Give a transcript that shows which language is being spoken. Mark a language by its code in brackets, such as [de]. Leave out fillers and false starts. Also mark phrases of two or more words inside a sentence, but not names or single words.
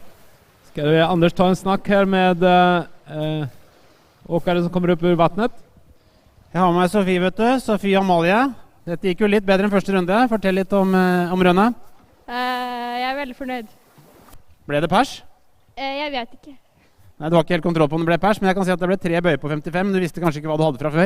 [sv] Ska vi Anders ta en snack här med åkare som kommer upp ur vattnet? [no] Jeg har med meg Sofie, vet du. Sofie Amalie. Dette gikk jo litt bedre enn første runde. Fortell litt om rundet. Jeg er veldig fornøyd. Ble det pers? Jeg vet ikke. Nei, du har ikke helt kontroll på om det ble pers, men jeg kan si at det ble 3 bøyer på 55. Du visste kanskje ikke hva du hadde fra før?